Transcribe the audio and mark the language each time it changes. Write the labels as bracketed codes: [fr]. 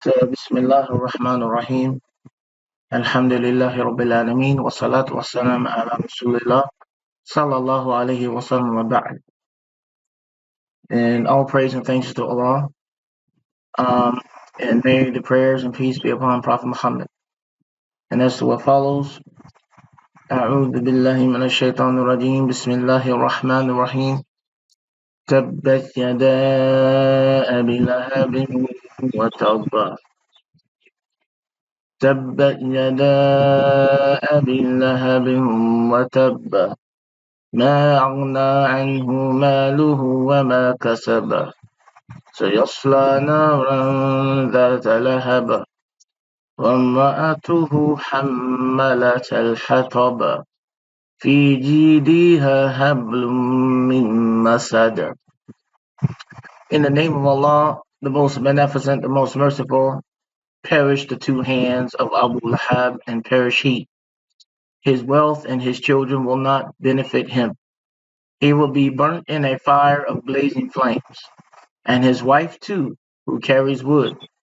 [ar] بسم الله الرحمن الرحيم الحمد لله رب العالمين والصلاة والسلام على رسول الله صلى الله عليه وسلم وبعد. [en] And all praise and thanks to Allah. And may the prayers and peace be upon Prophet Muhammad. [ar] And as to what follows, أعوذ بالله من الشيطان الرجيم بسم الله الرحمن الرحيم تبت يدا أبي لهب وتب تبت يدا أبي لهب وتب ما أغنى عنه ماله وما كسب سيصلى نارا ذات لهب وامرأته حملة الحطب في جيدها حبل من مسد. [en] In the name of Allah, the most beneficent, the most merciful, perish the two hands of Abu Lahab and perish he. His wealth and his children will not benefit him. He will be burnt in a fire of blazing flames, and his wife too, who carries wood.